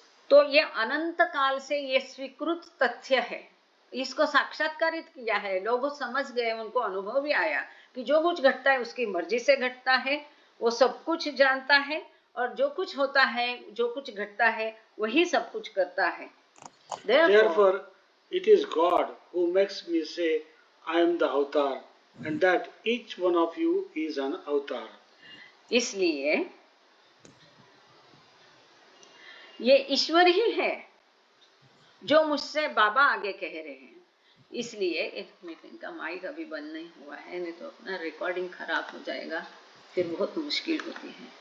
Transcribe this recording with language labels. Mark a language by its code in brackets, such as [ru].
[hi] तो ये अनंत काल से ये स्वीकृत तथ्य है, इसको साक्षात्कारित किया है, लोग समझ गए, उनको अनुभव भी आया कि जो कुछ घटता है उसकी मर्जी से घटता है, वो सब कुछ जानता है, और जो कुछ होता है, जो कुछ घटता है, वही सब कुछ करता है. [en] Therefore, it is God who makes me say, I am the avatar, and that each one of you is an avatar. [hi] इसलिए ये ईश्वर ही है जो मुझसे बाबा आगे कह रहे हैं. इसलिए एक मिनट, इनका माइक अभी बंद नहीं हुआ है, नहीं तो अपना रिकॉर्डिंग खराब हो जाएगा, फिर बहुत मुश्किल होती है.